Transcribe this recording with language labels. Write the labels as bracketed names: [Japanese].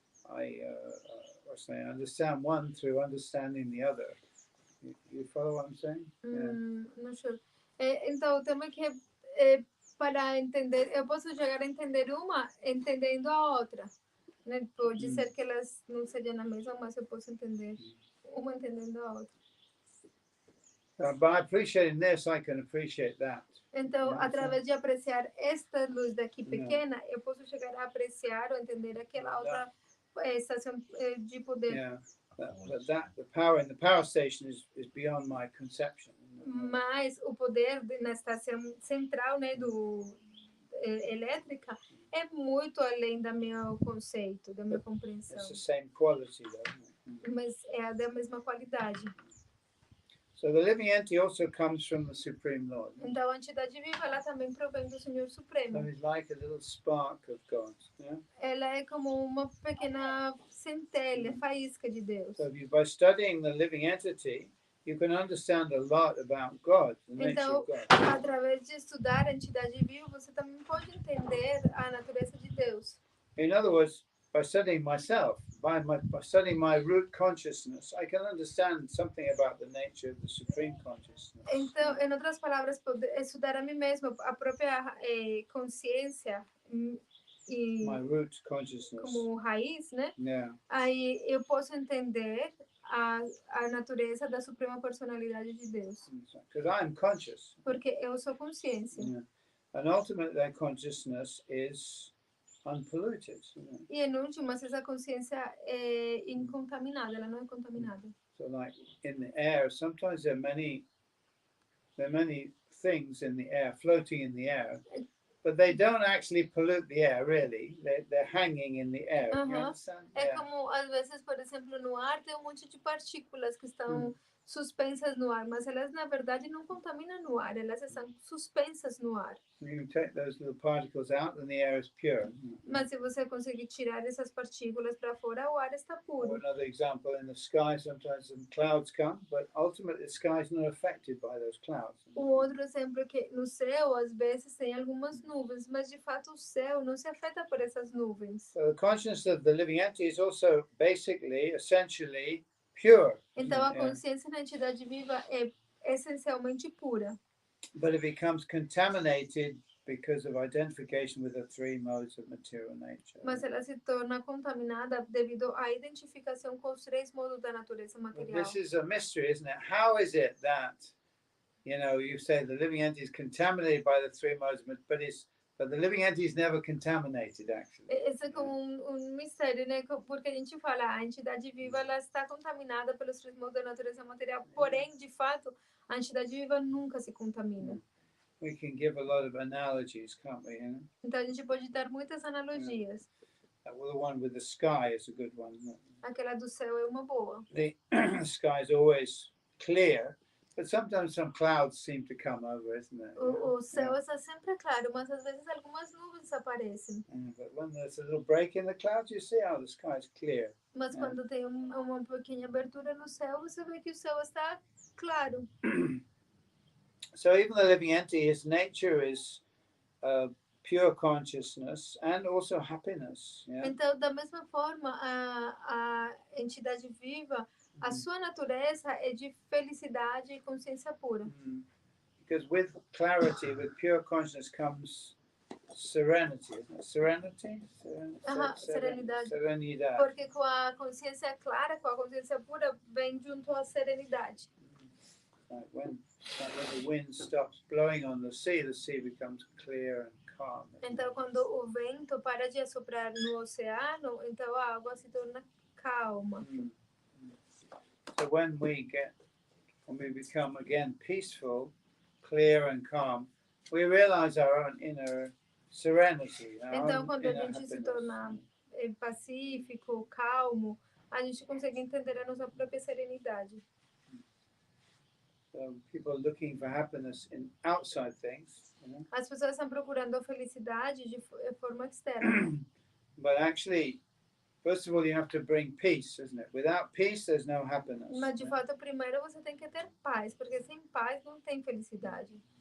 [English] I understand one through understanding the other. You follow what I'm saying? [Portuguese] Não sei. Então, o tema que para entender, eu posso chegar a entender uma entendendo a outra. Né? Pode ser que elas não sejam a mesma, mas eu posso entender uma entendendo a outra. [English] By appreciating this, I can appreciate that. [Portuguese] Então, através de apreciar esta luz daqui pequena, eu posso chegar a apreciar ou entender aquela outra estação de poder. [English] Yeah. The power in the power station is beyond my conception. [Portuguese] Mas o poder na estação central, né, elétrica, é muito além do meu conceito, da minha compreensão. [English] It's the same quality, though. [Portuguese] Mas é da mesma qualidade. [English] So the living entity also comes from the Supreme Lord. [Portuguese] Então a entidade viva, ela também provém do Senhor Supremo. [English] So it's like a little spark of God. Yeah? [Portuguese] Ela é como uma pequena centelha, faísca de Deus. [English] So by studying the living entity, you can understand a lot about God, the nature of God. [Portuguese] Através de estudar a entidade viva, você também pode entender a natureza de Deus. [English] In other words, by studying myself, by studying my root consciousness, I can understand something about the nature of the Supreme Consciousness. [Portuguese] Então, em outras palavras, estudar a mim mesmo, a própria consciência e [English] my root consciousness. [Portuguese] Como raiz, né? [English] Yeah. [Portuguese] Aí eu posso entender a natureza da Suprema Personalidade de Deus. [English] Because I'm conscious. [Portuguese] Porque eu sou consciência. [English] Yeah. And ultimately, that consciousness is unpolluted. [Portuguese] E em última, essa consciência é incontaminada, ela não é contaminada. [English] So, like in the air, sometimes there are many things in the air, floating in the air, but they don't actually pollute the air, really. They're hanging in the air. You understand? [Portuguese] É como, às vezes, por exemplo, no ar tem monte de partículas que estão suspensas no ar, mas elas, na verdade, não contaminam no ar, elas estão suspensas no ar. [English] You can take those little particles out and the air is pure. [Portuguese] Mas se você conseguir tirar essas partículas para fora, o ar está puro. [English] Another example, in the sky, sometimes some clouds come, but ultimately the sky is not affected by those clouds. [Portuguese] Outro exemplo é que no céu, às vezes, tem algumas nuvens, mas de fato o céu não se afeta por essas nuvens. [English] So the consciousness of the living entity is also basically, essentially, pure. [Portuguese] Então a consciência na entidade viva é essencialmente pura. [English] But it becomes contaminated because of identification with the three modes of material nature. [Portuguese] Mas ela se torna contaminada devido à identificação com os três modos da natureza [English] Well, [Portuguese] material. [English] this is a mystery, isn't it? How is it that, you say the living entity is contaminated by the three modes, but the living entity is never contaminated, actually. [Portuguese] Esse é como um mistério, né? Porque a gente fala, a entidade viva ela está contaminada pelos três modos da natureza material, porém, de fato, a entidade viva nunca se contamina. [English] We can give a lot of analogies, can't we? [Portuguese] Então a gente pode dar muitas analogias. [English] Well, the one with the sky is a good one, isn't it? [Portuguese] Aquela do céu é uma boa. [English] The sky is always clear, but sometimes some clouds seem to come over, isn't it? [Portuguese] O céu está sempre claro, mas às vezes algumas nuvens aparecem. [English] But when there's a little break in the clouds, you see how the sky is clear. [Portuguese] Mas quando tem uma pequena abertura no céu, você vê que o céu está claro. [English] So even the living entity, his nature is pure consciousness and also happiness. Yeah? [Portuguese] Então, da mesma forma, a entidade viva, a sua natureza é de felicidade e consciência pura. [English] Because with clarity, with pure consciousness comes serenity, isn't it? Serenity? [Portuguese] Serenidade. Serenidade. Porque com a consciência clara, com a consciência pura, vem junto a serenidade. [English] Like when the wind stops blowing on the sea becomes clear and calm. [Portuguese] Então, quando o vento para de assoprar no oceano, então a água se torna calma. [English] So when we become again peaceful, clear and calm, we realize our own inner serenity. [Portuguese] Então, quando a gente se torna pacífico, calmo, a gente consegue entender a nossa própria serenidade. [English] So people are looking for happiness in outside things. [Portuguese] As pessoas estão procurando a felicidade de forma externa. [English] But actually, first of all, you have to bring peace, isn't it? Without peace, there's no happiness. [Portuguese] Mas de fato, primeiro você tem que ter paz, porque sem paz não tem felicidade.